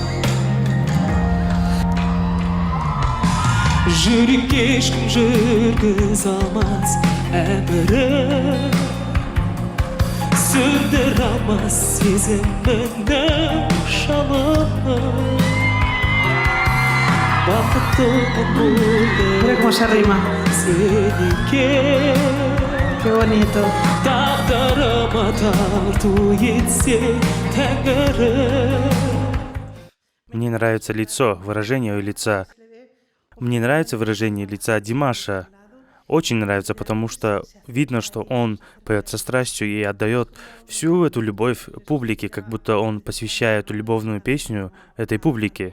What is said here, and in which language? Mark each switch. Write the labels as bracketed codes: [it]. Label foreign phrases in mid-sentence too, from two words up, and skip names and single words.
[kk] Жүрекке ешкім жүргіз алмас әмірі, сөндір алмас сезімімнің жалынын. Бақыттымын [es] Mira cómo se rima. [kk] сеніке, [es] Qué bonito. [kk] тағдырыма тарту етсе тәңірім. [ru] Мне нравится лицо, выражение лица. Мне нравится выражение лица Димаша. Очень нравится, потому что видно, что он поет со страстью и отдает всю эту любовь публике, как будто он посвящает эту любовную песню этой публике.